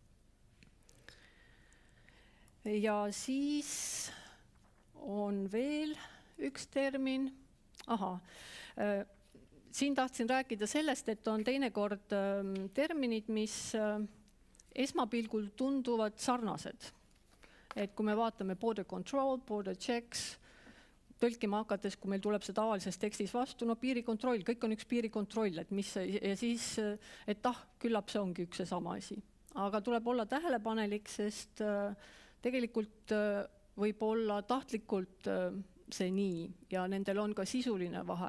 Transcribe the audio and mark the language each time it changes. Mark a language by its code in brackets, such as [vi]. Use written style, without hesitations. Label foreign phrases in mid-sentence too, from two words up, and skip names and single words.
[et] Ja siis on veel üks termin. Siin tahtsin rääkida sellest, et on teinekord terminid, mis esmapilgul tunduvad sarnased. Et kui me vaatame [en] border control, border checks, [et] tõlkima hakates, kui meil tuleb see tavalises tekstis vastu, piirikontroll, kõik on üks piirikontroll, ja siis, et küllap see ongi üks ja sama asi. Aga tuleb olla tähelepanelik, sest tegelikult võib olla tahtlikult see nii ja nendel on ka sisuline vahe.